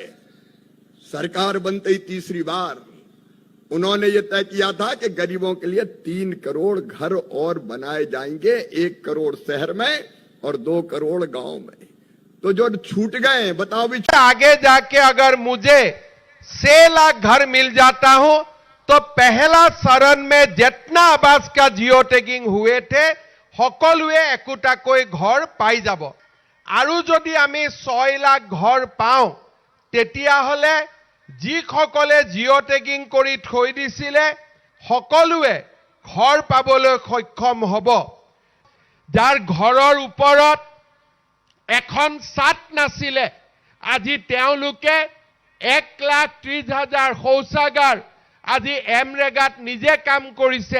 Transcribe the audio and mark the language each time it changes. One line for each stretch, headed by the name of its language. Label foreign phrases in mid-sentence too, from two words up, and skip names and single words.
Hindi: सरकार बनते ही तीसरी बार उन्होंने ये तय किया था कि गरीबों के लिए 3 करोड़ घर और बनाए जाएंगे, 1 करोड़ शहर में और 2 करोड़ गांव में। तो जो छूट गए, बताओ भी। आगे जाके अगर मुझे 6 लाख घर मिल जाता हूं तो पहला चरण में जितना आवास का
English: geo tagging
Hindi: हुए थे
Assamese: সকলোৱে একোটাকৈ ঘৰ পাই যাব। আৰু যদি আমি 6 লাখ ঘৰ পাওঁ তেতিয়াহলে যিসকলে
English: geo tagging
Assamese: কৰি থৈ দিছিলে সকলোৱে ঘৰ পাবলৈ সক্ষম হ'ব। যাৰ ঘৰৰ ওপৰত এখন ছাদ নাছিলে, আজি তেওঁলোকে 1,30,000 শৌচাগাৰ আজি এমৰেগাত নিজে কাম কৰিছে।